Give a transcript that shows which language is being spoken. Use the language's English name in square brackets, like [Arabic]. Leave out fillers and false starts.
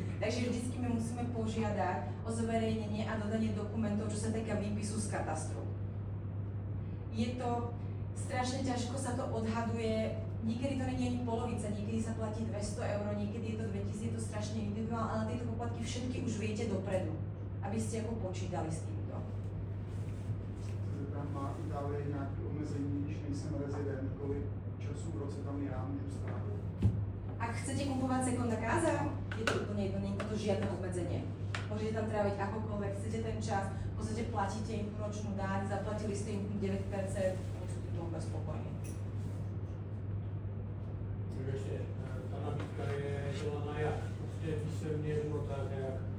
[Slovak] Takže vždycky my musíme požiadať o zverejnenie a dodanie dokumentov, čo sa týka výpisu z katastru. Je to strašne ťažko, sa to odhaduje, niekedy to nie je ani polovica, niekedy sa platí 200 eur, niekedy je to 2000, je to strašne individuálne, ale tieto poplatky všetky už viete dopredu, aby ste ako počítali s týmto. [Czech] Tam má Itálie nějaké omezení, když nejsem rezident, kolik času v roce tam já můžu strávit? [Slovak] Ak chcete kupovať sekunda káza, je to úplne jedno, nie je to žiadne obmedzenie. Môžete tam tráviť akokoľvek, chcete ten čas, v podstate platíte im ročnú daň, zaplatili ste im 9%, môžete byť úplne spokojní. Ešte, tá nabídka je delaná jak? Proste písemne notára jak?